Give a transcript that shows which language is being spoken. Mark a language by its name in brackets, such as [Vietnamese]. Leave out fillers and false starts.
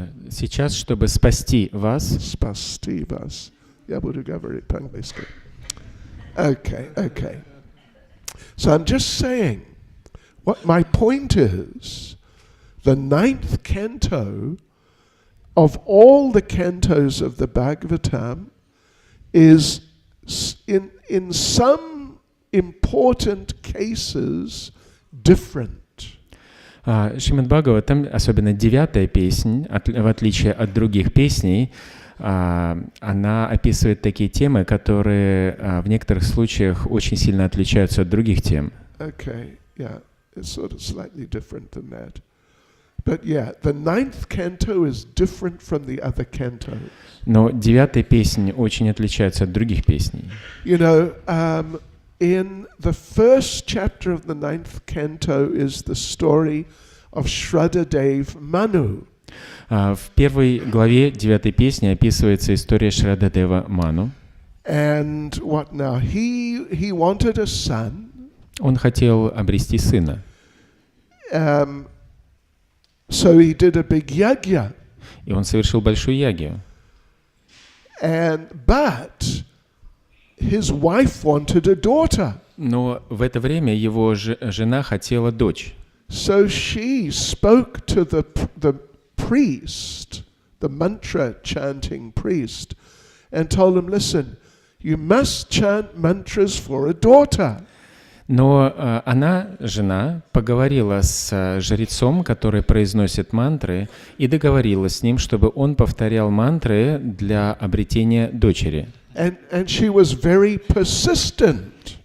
[Russian] Сейчас, чтобы спасти вас. Спасти вас. Я буду говорить по-английски. [English] Okay. So I'm just saying, what my point is, the 9th canto of all the cantos of the Bhagavatam is in some important cases different. [Russian] Шримад Бхагаватам, особенно 9-я песнь, в отличие от других песней, она описывает такие темы, которые в некоторых случаях очень сильно отличаются от других тем. [English] Okay, yeah, it's sort of slightly different than that. But yeah, the 9th canto is different from the other cantos. [Russian] Но 9-я песня очень отличается от других песней. [English] You know, in the first chapter of the 9th canto is the story of Shraddhadev Manu. [Russian] В первой главе 9-й песни описывается история Шрададева Ману. [English] And what now? He wanted a son. [Russian] Он хотел обрести сына. [English] So he did a big yagya. [Russian] И он совершил большую ягью. [English] But his wife wanted a daughter. [Russian] Но в это время его жена хотела дочь. [English] So she spoke to the priest, the mantra chanting priest, and told him, listen, you must chant mantras for a daughter. [Russian] Но жена, поговорила с жрецом, который произносит мантры, и договорилась с ним, чтобы он повторял мантры для обретения дочери. [English] And she was very persistent.